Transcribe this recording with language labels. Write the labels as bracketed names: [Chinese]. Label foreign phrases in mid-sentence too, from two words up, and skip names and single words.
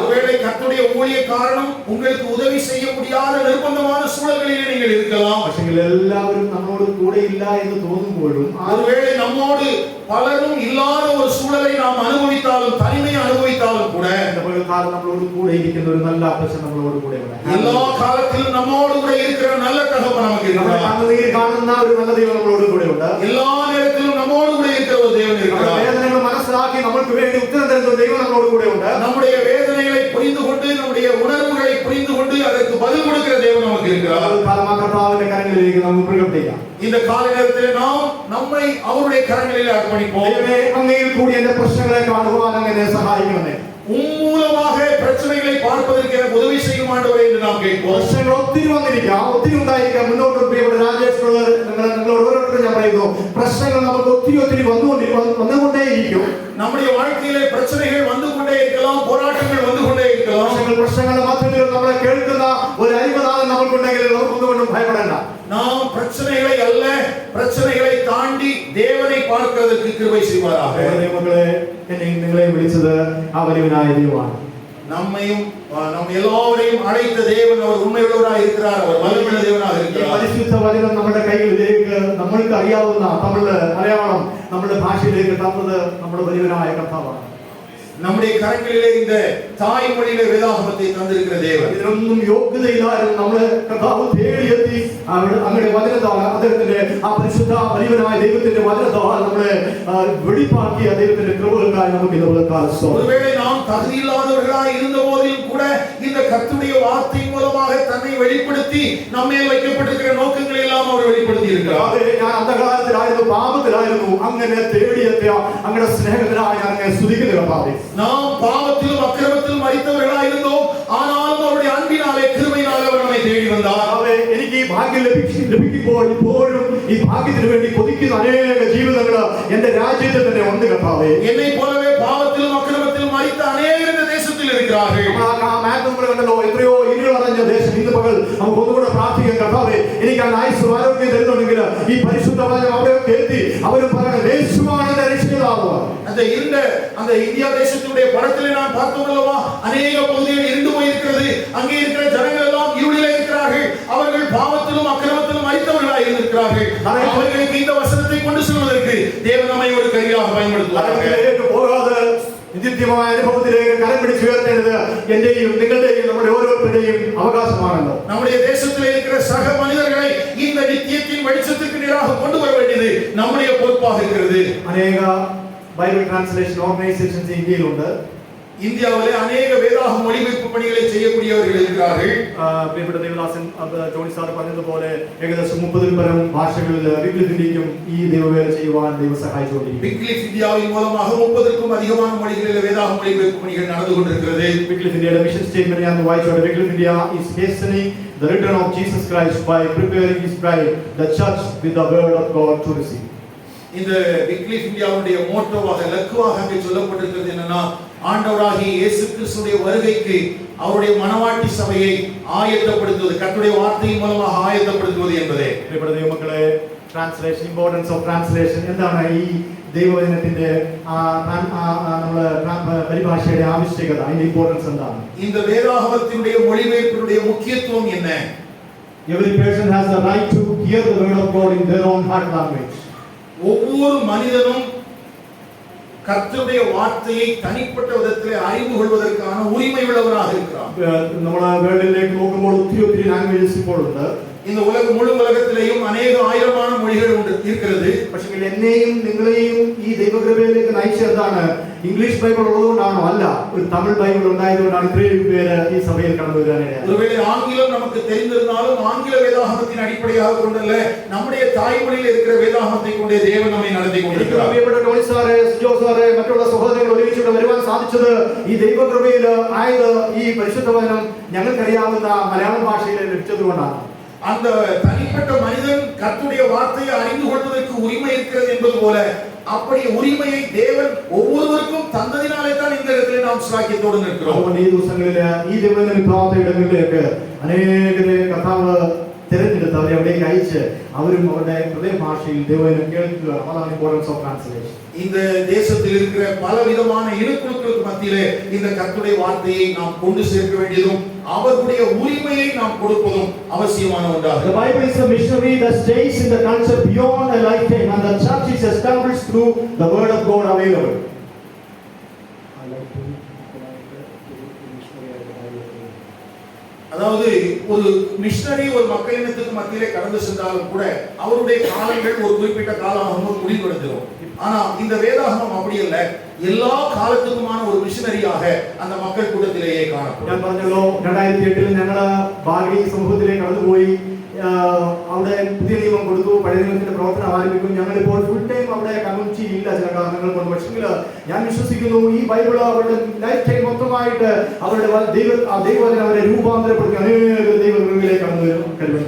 [Tamil] ஒருவேளை கர்த்தருடைய ஊழிய காரணம் உங்களுக்கு உதவி செய்ய முடியாத நிர்பந்தமான சூழல்களிலே நீங்கள் இருக்கலாம். [Malayalam] പക്ഷേ എല്ലാവരും നമ്മളോട് കൂടെ ഇല്ല എന്ന് തോന്നുമ്പോഴും [Tamil] ஒருவேளை நம்மோடு பலரும் இல்லாத ஒரு சூழலை நாம் அனுபவித்தாலும், தனிமையை அனுபவித்தாலும் கூட [Malayalam] നമ്മളോട് കൂടെ ഇരിക്കുന്ന ഒരു നല്ല അപ്പച്ചൻ നമ്മളോട് കൂടെ ഉണ്ട്. [Tamil] எல்லா காலத்திலும் நம்மோடு கூட இருக்கிற நல்ல தகப்பன் நமக்கு இருக்கிறார். [Malayalam] കണ്ണുനീർ കാണുന്ന ഒരു നല്ല ദൈവം നമ്മളോട് കൂടെ ഉണ്ട്. [Tamil] எல்லா நேரத்திலும் நம்மோடு கூட இருக்கிற ஒரு தேவன் இருக்கிறார். [Malayalam] വേദനകൾ മനസ്സിലാക്കി നമുക്ക് വേണ്ടി ഉത്തരം തരുന്ന ഒരു ദൈവം നമ്മളോട് കൂടെ ഉണ്ട്. [Tamil] நம்முடைய வேதனைகளை புரிந்து கொண்டு, நம்முடைய உணர்வுகளை புரிந்து கொண்டு அதற்கு பதில் கொடுக்கிற தேவன் நமக்கு இருக்கிறார். [Malayalam] കർത്താവിന്റെ കരങ്ങളിലേക്ക് നമുക്ക് പ്രകടിപ്പിക്കാം. [Tamil] இந்த கால நேரத்தில் நாம் நம்மை அவருடைய கரங்களில் அர்ப்பணிப்போம். [Malayalam] അങ്ങയിൽ കൂടി എന്റെ പ്രശ്നങ്ങളെ കാണുവാൻ അങ്ങനെ സഹായിക്കണമേ. [Tamil] மூலமாக பிரச்சனைகளை பார்ப்பதற்கு எனக்கு உதவி செய்யும் ஆண்டவரே என்று நாம் கேட்போம். [Malayalam] പ്രശ്നങ്ങൾ ഒത്തിരി വന്നിരിക്കാം, ഒത്തിരി ഉണ്ടായിരിക്കാം. മുന്നോട്ട് പ്രിയപ്പെട്ട രാജേഷ് നിങ്ങളോട് ഓരോരുത്തരും ഞാൻ പറയുന്നു, പ്രശ്നങ്ങൾ നമുക്ക് ഒത്തിരി വന്നുകൊണ്ടേയിരിക്കും. [Tamil] நம்முடைய வாழ்க்கையிலே பிரச்சனைகள் வந்து கொண்டே இருக்கலாம், போராட்டங்கள் வந்து கொண்டே இருக்கலாம். [Malayalam] പ്രശ്നങ്ങളുടെ മധ്യത്തിൽ നമ്മളെ കേൾക്കുന്ന ഒരു അരിമനാഥൻ നമുക്കുണ്ടെങ്കിൽ നമുക്കൊന്നും ഭയപ്പെടേണ്ട. [Tamil] நாம் பிரச்சனைகளை அல்ல, பிரச்சனைகளை தாண்டி தேவனை பார்க்கிறதுக்கு கிருபை செய்வாராக. [Malayalam] മക്കളെ, നിങ്ങളെ വിളിച്ചത് ആ വലിയവനായ ദൈവമാണ്. [Tamil] நம்மையும் நம் எல்லாவரையும் அழைத்த தேவன் அவர் உண்மையுள்ளவராக இருக்கிறார். அவர் வல்லமையுள்ள தேவனாக இருக்கிறார். [Malayalam] പരിശുദ്ധ വചനം നമ്മുടെ കൈകളിലേക്ക് നമ്മൾക്ക് അറിയാവുന്ന മലയാളം നമ്മുടെ ഭാഷയിലേക്ക് തന്നത് നമ്മുടെ വലിയവനായ കർത്താവാണ്. [Tamil] நம்முடைய கரங்களிலே இந்த தாய்மொழியிலே வேதாகமத்தை தந்திருக்கிற தேவன். [Malayalam] ഇതിനൊന്നും യോഗ്യതയില്ലായിരുന്നു നമ്മളെ കർത്താവ് തേടിയെത്തി അങ്ങയുടെ വചനത്താൽ അദ്ദേഹത്തിന്റെ ആ പരിശുദ്ധ വലിയവനായ ദൈവത്തിന്റെ വചനത്താൽ നമ്മളെ വെളിപ്പാക്കിയ ദൈവത്തിന്റെ കൃപകൾക്കായി നമുക്ക് ഇതുപോലെ [Tamil] ஒருவேளை நாம் தகுதியில்லாதவர்களாய் இருந்த போதிலும் கூட இந்த கர்த்தருடைய வார்த்தை மூலமாக தன்னை வெளிப்படுத்தி நம்மேல் வைக்கப்பட்டிருக்கிற நோக்கங்களை எல்லாம் அவர் வெளிப்படுத்தி இருக்கிறார். [Malayalam] ഞാൻ അന്ധകാരത്തിലായിരുന്നു, പാപത്തിലായിരുന്നു, അങ്ങനെ തേടിയെത്തിയ അങ്ങയുടെ സ്നേഹത്തിനായി ഞാൻ അങ്ങനെ സ്തുതിക്കുന്നു കർത്താവേ. [Tamil] நாம் பாவத்திலும் அக்கிரமத்திலும் மரித்தவர்களாய் இருந்தோம், ஆனாலும் அவருடைய அன்பினாலே கிருபையினாலே அவர் நம்மை தேடி வந்தார். [Malayalam] എനിക്ക് ഈ ഭാഗ്യം ലഭിക്കുമ്പോൾ ഇപ്പോഴും ഈ ഭാഗ്യത്തിന് വേണ്ടി കൊതിക്കുന്ന അനേക ജീവിതങ്ങൾ എന്റെ രാജ്യത്തിൽ തന്നെ ഉണ്ട് കർത്താവേ. [Tamil] என்னை போலவே பாவத்திலும் அக்கிரமத்திலும் மரித்த அநேகர் இந்த தேசத்தில் இருக்கிறார்கள். [Malayalam] കണ്ടല്ലോ, എത്രയോ ഇരുൾ അടഞ്ഞ ദേശം. ഇന്ന് പകൽ നമുക്ക് ഒന്നുകൂടെ പ്രാർത്ഥിക്കാൻ കർത്താവേ, എനിക്ക് ആ ആയുസ്സും ആരോഗ്യം തരുന്നുണ്ടെങ്കിൽ ഈ പരിശുദ്ധ വചനം അവിടെ കേൾത്തി അവർ പറയണം, യേശുവാണ് എന്റെ രക്ഷിതാവ്. [Tamil] அந்த இந்தியா தேசத்துடைய படத்திலே நான் பார்த்தோம் அல்லவா, அநேக பகுதிகள் இருண்டு போயிருக்கிறது. அங்கே இருக்கிற ஜனங்கள் எல்லாம் இருளிலே இருக்கிறார்கள். அவர்கள் பாவத்திலும் அக்கிரமத்திலும் மரித்தவர்களாய் இருக்கிறார்கள். அவர்களுக்கு இந்த வசனத்தை கொண்டு செல்வதற்கு தேவன் நம்மை ஒரு கருவியாக பயன்படுத்துவார். [Malayalam] போகாத നിത്യമായ അനുഭവത്തിലേക്ക് കരം പിടിച്ചു ഉയർത്തേണ്ടത് എന്റെയും നിങ്ങളുടെയും നമ്മുടെ ഓരോരുത്തരുടെയും അവകാശമാണല്ലോ. [Tamil] நம்முடைய தேசத்தில் இருக்கிற சக மனிதர்களை இந்த நித்தியத்தின் வெளிச்சத்துக்கு நேராக கொண்டு வர வேண்டியது நம்முடைய பொறுப்பாக இருக்கிறது. [Malayalam] അനേക [English] Bible translation organisations [Malayalam] ഇന്ത്യയിലുണ്ട്. [Tamil] இந்தியாவிலே அநேக வேதாகம மொழிபெயர்ப்பு பணிகளை செய்யக்கூடியவர்கள் இருக்கிறார்கள். [Malayalam] പ്രിയപ്പെട്ട ദേവദാസൻ ജോണി സാർ പറഞ്ഞതുപോലെ ഏകദേശം 30-ൽ പരം ഭാഷകളിൽ വിക്ലിഫ് ഇന്ത്യക്കും ഈ ദൈവവേല ചെയ്യുവാൻ ദൈവം സഹായിച്ചുകൊണ്ടിരിക്കുന്നു. [Tamil] விக்லிஃப் இந்தியாவின் மூலமாக 30க்கும் அதிகமான மொழிகளில் வேதாகம மொழிபெயர்ப்பு பணிகள் நடந்து கொண்டிருக்கிறது. [Malayalam] വിക്ലിഫ് ഇന്ത്യയുടെ [English] mission statement [Malayalam] ഞാൻ വായിച്ചോട്ടെ. [English] വിക്ലിഫ് ഇന്ത്യ is hastening the return of Jesus Christ by preparing his bride, the church, with the word of God to receive. [Tamil] இந்த விக்லிஃப் இந்தியாவுடைய மோட்டோவாக இலக்குவாக அங்கே சொல்லப்பட்டிருக்கிறது என்னன்னா, ஆண்டவராகிய இயேசு கிறிஸ்துவின் வருகைக்கு அவருடைய மனவாட்டி சபையை ஆயத்தப்படுத்துவது, கர்த்தருடைய வார்த்தையின் மூலமாக ஆயத்தப்படுத்துவது என்பதே. [Malayalam] പ്രിയപ്പെട്ട ദൈവമക്കളെ, [English] translation, importance of translation [Malayalam] എന്താണ്? ഈ ദൈവവചനത്തിന്റെ നമ്മളെ പരിഭാഷയുടെ ആവശ്യകത, അതിന്റെ ഇമ്പോർട്ടൻസ് എന്താണ്? இந்த வேதாகமத்தினுடைய மொழிபெயர்ப்பினுடைய முக்கியத்துவம் என்ன? [English] Every person has the right to hear the word of God in their own heart language. [Tamil] ஒவ்வொரு மனிதனும் கர்த்தருடைய வார்த்தையை தனிப்பட்ட விதத்திலே அறிந்து கொள்வதற்கான உரிமை உள்ளவராக இருக்கிறார். [Malayalam] നമ്മളെ വേൾഡിലേക്ക് നോക്കുമ്പോൾ ഒത്തിരി ലാംഗ്വേജസ് ഇപ്പോൾ ഉണ്ട്. [Tamil] இந்த முழு உலகத்திலேயும் அநேக ஆயிரமான மொழிகள் இருக்கிறது. [Malayalam] പക്ഷേ എന്നെയും നിങ്ങളെയും ഈ ദൈവകൃപയിലേക്ക് നയിച്ചതാണ് [English] English Bible [Malayalam] ഉള്ളതുകൊണ്ടാണോ? അല്ല, ഒരു തമിഴ് ബൈബിൾ ഉണ്ടായതുകൊണ്ടാണ് ഇത്രയും പേര് ഈ സഭയിൽ കടന്നു വരാനായത്. [Tamil] ஒருவேளை ஆங்கிலம் நமக்கு தெரிந்திருந்தாலும் ஆங்கில வேதாகமத்தின் அடிப்படையாக கொண்டல்ல, நம்முடைய தாய்மொழியில் இருக்கிற வேதாகமத்தை கொண்டே தேவன் நம்மை நடத்தி கொண்டிருக்கிறார். [Malayalam] പ്രിയപ്പെട്ട ടോണി സാറേ, സിജോ സാറേ, മറ്റുള്ള സഹോദരങ്ങൾ ഒരുമിച്ച് വരുവാൻ സാധിച്ചത് ഈ ദൈവകൃപയിൽ ആയത് ഈ പരിശുദ്ധ വചനം ഞങ്ങൾക്കറിയാവുന്ന മലയാളം ഭാഷയിൽ ലഭിച്ചതുകൊണ്ടാണ്. [Tamil] அந்த தனிப்பட்ட மனிதன் கர்த்தருடைய வார்த்தையை அறிந்து கொள்வதற்கு உரிமை இருக்கிறது என்பது போல, அப்படி உரிமையை தேவன் ஒவ்வொருவருக்கும் தந்ததினாலே தான் இந்த இடத்திலே நாம் ஸ்லாக்கியத்தோடு நிற்கிறோம். [Malayalam] ഈ ദിവസങ്ങളിൽ ഈ ദൈവവചന പ്രാർത്ഥന ഇടങ്ങളിലേക്ക് അനേകരെ കർത്താവ് തിരഞ്ഞെടുത്ത് അവരെ അവിടേക്ക് അയച്ച് അവരും അവരുടെ ഹൃദയഭാഷയിൽ ദൈവവചനം കേൾക്കുക. അതാണ് [English] importance of translation. [Tamil] இந்த தேசத்தில் இருக்கிற பலவிதமான இனக்குழுக்களுக்கு மத்தியிலே இந்த கர்த்தருடைய வார்த்தையை நாம் கொண்டு சேர்க்க வேண்டியதும் அவர்களுடைய உரிமையை நாம் கொடுப்பதும் அவசியமான ஒன்றாகும். [English] The Bible is a missionary that stays in the culture beyond a lifetime, and the church is established through the word of God available. [Tamil] அதாவது ஒரு மிஷனரி ஒரு மக்கள் இனத்துக்கு மத்தியிலே கடந்து சென்றாலும் கூட அவருடைய காலங்கள் ஒரு குறிப்பிட்ட காலமாக முடிவடைஞ்சிடும். ஆனா இந்த வேதாகமம் அப்படி அல்ல, எல்லா காலத்துக்குமான ஒரு மிஷனரியாக அந்த மக்கள் கூட்டத்திலேயே காணப்படும். [Malayalam] ഞാൻ പറഞ്ഞല്ലോ 2008 ഞങ്ങൾ ഭാഗി സമൂഹത്തിലേക്ക് കടന്നുപോയി. അവിടെ പുതിയ നിയമം കൊടുത്തു, പഴയ നിയമത്തിന്റെ പ്രവർത്തനം ആരംഭിക്കും. ഞങ്ങളിപ്പോൾ [English] full time [Malayalam] അവിടെ കമ്മ്യൂണിറ്റി ഇല്ല ചില കാരണങ്ങൾ കൊണ്ട്. പക്ഷെങ്കിൽ ഞാൻ വിശ്വസിക്കുന്നു ഈ ബൈബിൾ അവരുടെ [English] lifetime [Malayalam] മൊത്തമായിട്ട് അവരുടെ ദൈവവചനം അവരെ രൂപാന്തരപ്പെടുത്തി അനേക ദൈവകൃപയിലേക്ക് കടന്നു കരുതുന്നു.